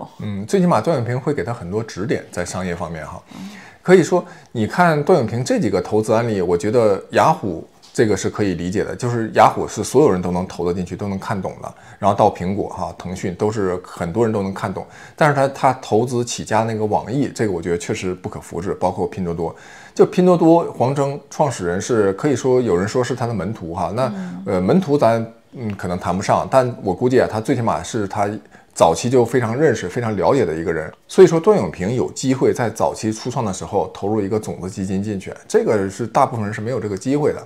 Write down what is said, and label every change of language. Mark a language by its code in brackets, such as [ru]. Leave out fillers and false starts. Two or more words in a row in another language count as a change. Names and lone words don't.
[zh] 最起碼段永平會給他很多指點在商業方面哈。可以說，你看段永平這幾個投資案例，我覺得雅虎這個是可以理解的，就是雅虎是所有人都能投得進去，都能看懂的。然後到蘋果哈、騰訊都是很多人都能看懂。但是他投資起家那個網易，這個我覺得確實不可複製。包括拼多多，就拼多多黃峥創始人是可以說有人說是他的門徒哈。那門徒咱可能談不上，但我估計啊，他最起碼是他早期就非常認識、非常了解的一個人。所以說段永平有機會在早期初創的時候投入一個種子基金進去，這個是大部分人是沒有這個機會的。